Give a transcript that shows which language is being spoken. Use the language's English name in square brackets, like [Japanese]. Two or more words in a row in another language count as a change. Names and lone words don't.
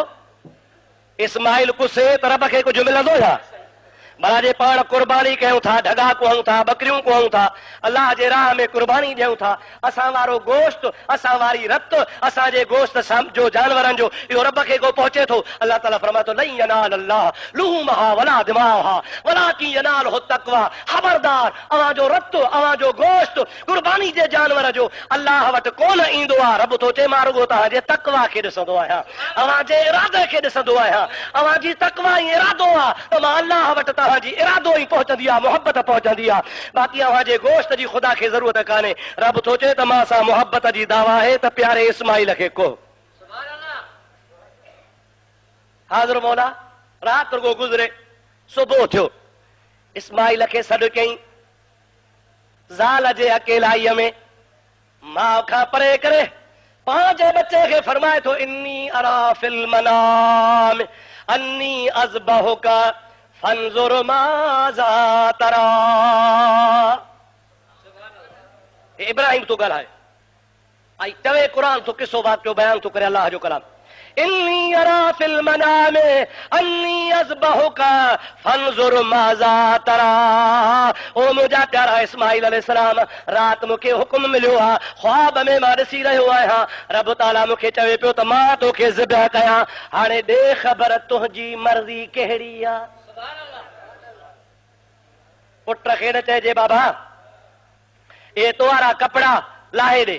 [Sindhi] इस्माइल कुसे त रब खे कुझु मिलंदो छा? भला जे पाण कुर्बानी कयूं था, ढगा कुहूं था, बकरियूं कुहूं था, अल्लाह जे राह में कुर्बानी ॾियूं था, असां वारो गोश्त, असां वारी रत, असांजे गोश्त जो जानवरनि जो इहो रब खे को पहुचे थो। अल्लाह ताला फरमाए थो, [Arabic] لن ينال الله لحومها ولا دماؤها ولكن يناله التقوى. [Sindhi] ख़बरदार, अवां जो रत, अवां जो गोश्त, कुर्बानी जे जानवर जो अल्लाह वटि कोन ईंदो आहे। रब थो चए, मां रुॻो तव्हांजे तक़वा खे ॾिसंदो आहियां, अवां जे इरादे खे ॾिसंदो आहियां। अवां जी तक़वा ऐं इरादो आहे त मां अल्लाह वटि तव्हांजी इरादो ई पहुचंदी आहे, मोहब्बत पहुचंदी आहे। बाक़ी अव्हां जे गोश्त जी ख़ुदा खे ज़रूरत कान्हे। रब थो चए त मां सां मोहब्बत जी दावा आहे त प्यारे इस्माइल खे को। हाज़िर मौला, राति रुगो गुज़रे, सुबुह थियो, इस्माइल खे सॾु कयईं। ज़ाल जे अकेलाईअ में माउ खां परे करे पंहिंजे बचे खे फरमाए थो, [Arabic] إني أرى في المنام أني أذبحك فانظر ماذا ترى. [Sindhi] इब्राहिम तो ॻाल्हाए ऐं चवे क़ुरान तो किसो वाक़ियो बयान तो करे अल्लाह जो कलाम। [Arabic] إني أرى في المنام أني أذبحك فانظر ماذا ترى. [Sindhi] ओ मुंहिंजा प्यारा इस्माइल अलैहिस्सलाम, राति मूंखे हुकुम मिलियो आहे, ख्वाब में मां ॾिसी रहियो आहियां, रब ताला मूंखे चवे पियो त मां तोखे ज़िबह कयां, हाणे ॾे ख़बर तुंहिंजी मर्ज़ी कहिड़ी आहे। पुट खे न चइजे, बाबा ये तोवारा कपड़ा लाहे ॾे।